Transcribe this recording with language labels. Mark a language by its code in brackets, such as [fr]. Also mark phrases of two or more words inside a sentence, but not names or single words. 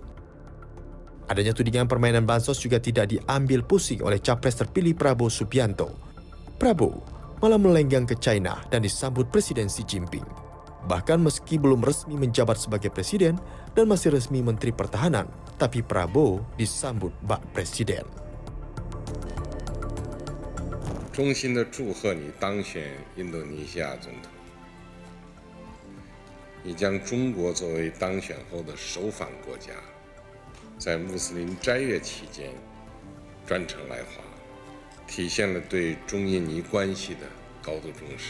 [id] Adanya tudingan permainan bansos juga tidak diambil pusing oleh capres terpilih Prabowo Subianto. Prabowo malah melenggang ke China dan disambut Presiden Xi Jinping. Bahkan meski belum resmi menjabat sebagai presiden dan masih resmi Menteri Pertahanan, tapi Prabowo disambut Pak Presiden. [zh] 衷心的祝贺你当选印度尼西亚总统。你将中国作为当选后的首访国家，在穆斯林斋月期间专程来华，体现了对中印尼关系的高度重视。